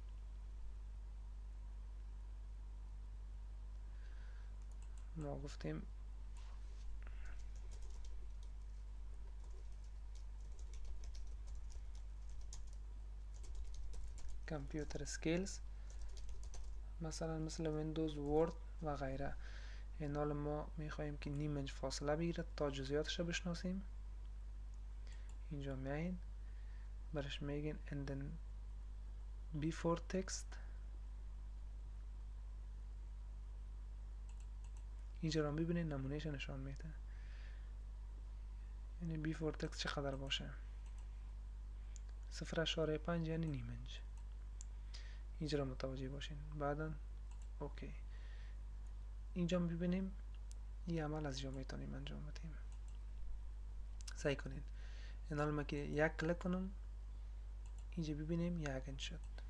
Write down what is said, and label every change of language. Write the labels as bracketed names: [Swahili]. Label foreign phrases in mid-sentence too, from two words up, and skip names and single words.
[Persian] ما گفتیم [English] computer skills, [Persian] مثلا مثل ویندوز، ورد و غیره. این حال ما میخواییم که نیم انچ فاصله بگیره تا جزئیاتش رو بشناسیم. اینجا میایین برش میگین [English] indent before text، [Persian] اینجا رو ببینید نمونهش نشان میده، یعنی [English] before text [Persian] چقدر باشه، 0.5 یعنی نیم انچ. اینجا رو متوجه باشین. بعدا اوکی. اینجا ببینیم این عمل از اینجا میتونیم انجام بدیم. سعی کنین این حال ما که یک کلیک کنم اینجا ببینیم یک انچ شد.